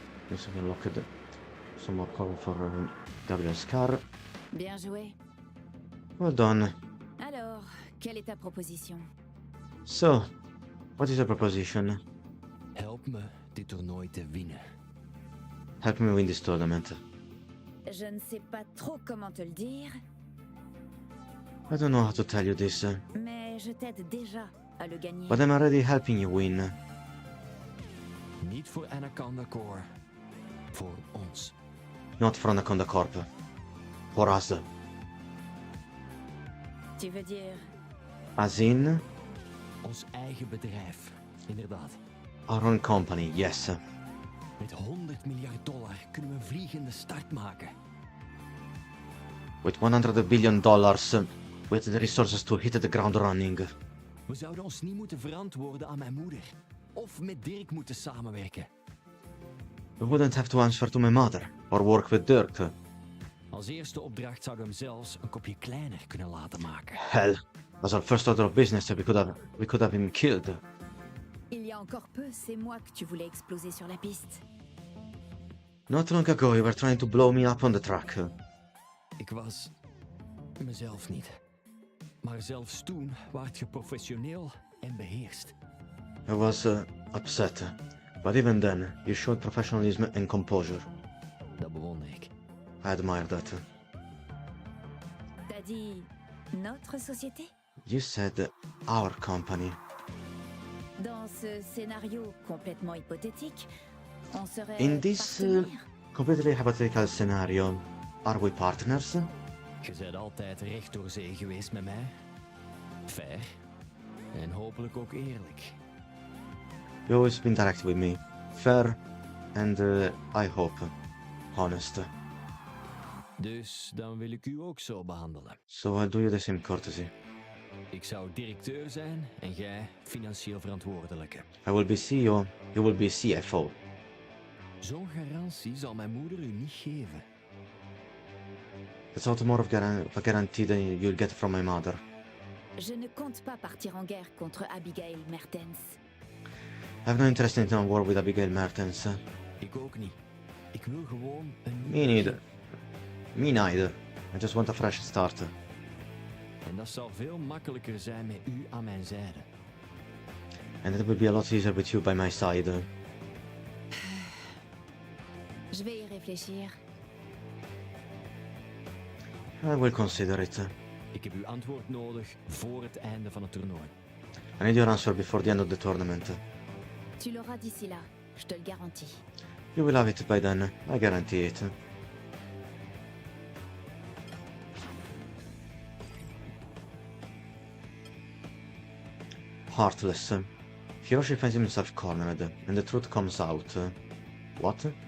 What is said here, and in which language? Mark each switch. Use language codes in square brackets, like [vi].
[en] Let's have a look at some more cover for Gabriel's car. [fr] Bien joué. [en] Well done. [fr] Alors, quelle est ta proposition? [en] So, what is your proposition? [nl] Help me dit toernooi te winnen. [en] Help me win this tournament. [fr] Je ne sais pas trop comment te le dire, [en] I don't know how to tell you this, [fr] mais je t'aide déjà à le gagner. [en] but I'm already helping you win. [nl] Niet voor Anaconda Core. Voor ons. [en] Not for Anaconda Corp. For us. [fr] Tu veux dire [en] As in, [nl] Ons eigen bedrijf. Inderdaad. [en] our own company, yes. [nl] Met $100 miljard kunnen we een vliegende start maken. [en] With $100 billion, with the resources to hit the ground running. [nl] We zouden ons niet moeten verantwoorden aan mijn moeder. Of met Dirk moeten samenwerken. [en] We wouldn't have to answer to my mother or work with Dirk. [nl] Als eerste opdracht zou ik hem zelfs een kopje kleiner kunnen laten maken. [en] Hell, as our first order of business, we could have him killed. [fr] Il y a encore peu, c'est moi que tu voulais exploser sur la piste. [en] Not long ago, you were trying to blow me up on the track. [nl] Ik was mezelf niet. Maar zelfs toen waart je professioneel en beheerst. [en] I was upset, but even then, you showed professionalism and composure. [nl] Dat bewonder ik. [en] I admire that. [fr] T'as dit notre société? [en] You said our company. [fr] Dans ce scénario complètement hypothétique, on serait [en] In this [fr] partenaires? [en] completely hypothetical scenario, are we partners? [nl] Je bent altijd recht door zee geweest met mij. Fair. En hopelijk ook eerlijk. [en] You've always been direct with me. Fair and, I hope, honest. [nl] Dus dan wil ik u ook zo behandelen. [en] So I'll do you the same courtesy. [nl] Ik zou directeur zijn en jij financieel verantwoordelijke. [en] I will be CEO, you will be CFO. [nl] Zo'n garantie zal mijn moeder u niet geven. [en] That's out more of a guarantee than you'll get from my mother. [fr] Je ne compte pas partir en guerre contre Abigail Mertens. [en] I have no interest in a war with Abigail Mertens. [nl] Ik ook niet. Ik wil gewoon een [en] Me neither. Me neither. I just want a fresh start. [nl] En dat zal veel makkelijker zijn met u aan mijn zijde. [en] And it will be a lot easier with you by my side. [fr] Je vais y réfléchir. [en] I will consider it. [nl] Ik heb uw antwoord nodig voor het einde van het toernooi. [en] I need your answer before the end of the tournament. [fr] Tu l'auras d'ici là, je te le garantis. [en] You will have it by then, I guarantee it. Heartless. Hiroshi finds himself cornered, and the truth comes out. What?